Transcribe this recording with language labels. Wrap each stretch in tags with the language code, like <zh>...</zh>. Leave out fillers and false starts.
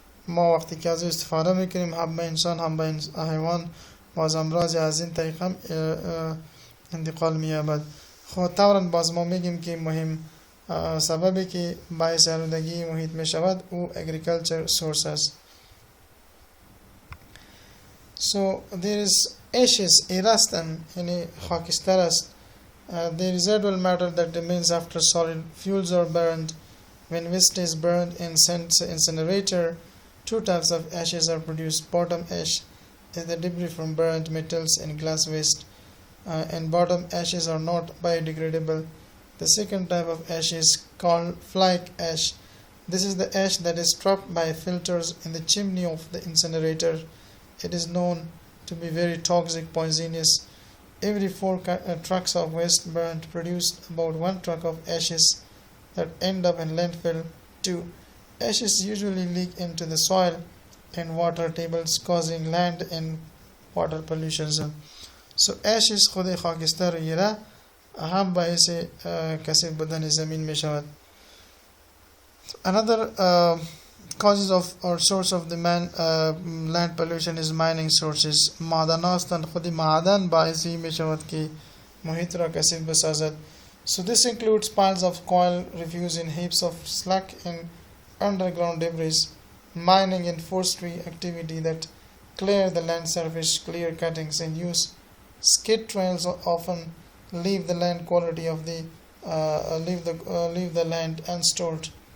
<fa>ما وقتی که از استفاده میکنیم، هم به انسان هم به حیوان، باز امراض از این طریق هم انتقال می‌یابد. خب طبعا باز ما میگیم که مهم سببی که باعث آلودگی محیط میشود او</fa> <en>agriculture source</en> <fa>است.</fa> <en>So there is ashes, irastan,</en> <fa>یعنی خاکستر است.</fa> <en>The residual matter that remains after solid fuels are burned. When waste is burned in incinerator, two types of ashes are produced. Bottom ash is the debris from burnt metals and glass waste, and bottom ashes are not biodegradable. The second type of ash is called fly ash. This is the ash that is trapped by filters in the chimney of the incinerator. It is known to be very toxic, poisonous. Every 4 trucks of waste burnt produced about 1 truck of ashes that end up in landfill. 2. Ashes usually leak into the soil and water tables, causing land and water pollution. So ashes</en> <fa>خود خاکستر یرا هم باعث کثیف بودن زمین می شود.</fa> <en>Another causes of or source of the land pollution is mining sources.</en> <fa>معدن‌هاستند، خود معدن باعثی می شود که محیط را کثیف بسازد.</fa> <en>So this includes piles of coal refuse in heaps of slag and underground debris. Mining and forestry activity that clear the land surface, clear cuttings, and use skid trails often leave the land quality of the leave the land unrestored.</en>